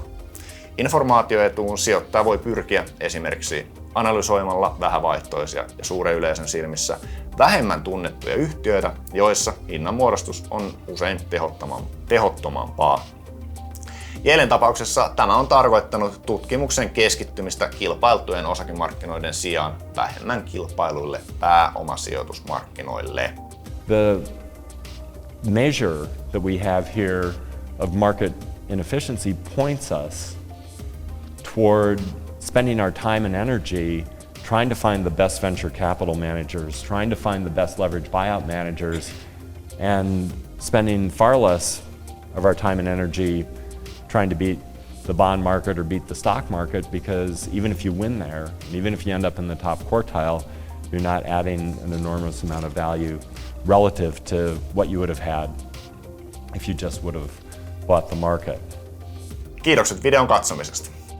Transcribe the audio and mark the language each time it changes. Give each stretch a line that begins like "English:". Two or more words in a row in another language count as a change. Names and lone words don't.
Finnish: Informaatioetuun sijoittaja voi pyrkiä esimerkiksi analysoimalla vähävaihtoisia ja suuren yleisön silmissä vähemmän tunnettuja yhtiöitä, joissa hinnanmuodostus on usein tehottomampaa. Yalen tapauksessa tämä on tarkoittanut tutkimuksen keskittymistä kilpailtujen osakemarkkinoiden sijaan vähemmän kilpailuille pääomasijoitusmarkkinoille.
English: The measure that we have here of market inefficiency points us toward spending our time and energy trying to find the best venture capital managers, trying to find the best leverage buyout managers, and spending far less of our time and energy trying to beat the bond market or beat the stock market, because even if you win there, and even if you end up in the top quartile, you're not adding an enormous amount of value relative to what you would have had if you just would have bought the market.
Finnish: Kiitokset videon katsomisesta.